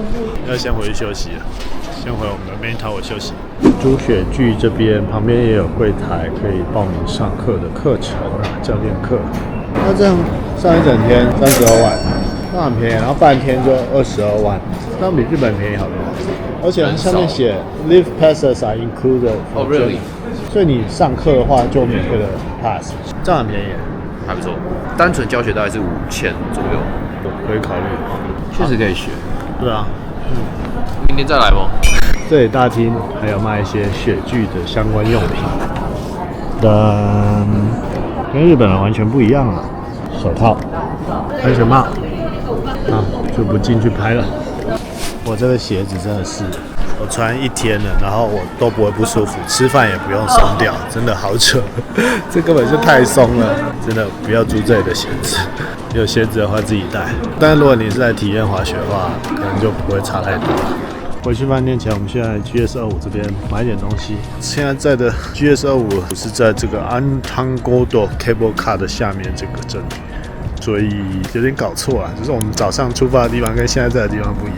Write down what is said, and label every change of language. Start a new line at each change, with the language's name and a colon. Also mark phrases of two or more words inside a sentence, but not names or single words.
Chinese: 要先回去休息了，先回我們的
English: main tower
Chinese: 休息。朱雪劇這邊旁邊也有櫃台，可以報名上課的課程啊，教練課。那這樣上一整天32萬，那很便宜，然後半天就22萬，那比日本便宜好多。而且上面寫
English: Live passes are included。
Chinese: 哦 really？所以你上課的話就免費的 pass， 這樣很便宜，還不錯。單純教學大概是5000左右，可以考慮。確實可以學。對啊，明天再來嗎？這裡大廳還有賣一些雪具的相關用品，跟日本人完全不一樣啊。手套、安全帽，就不進去拍了。我這個鞋子真的是。我穿1天了，然後我都不會不舒服，吃飯也不用鬆掉，真的好扯，這根本就太鬆了，真的不要租這裡的鞋子，有鞋子的話自己帶。但是如果你是來體驗滑雪的話，可能就不會差太多。回去飯店前，我們現在 GS25 這邊買點東西。現在的 GS25 是在這個 Antangodo Cable Car 的下面這個鎮，所以有點搞錯啊，就是我們早上出發的地方跟現在在的地方不一樣。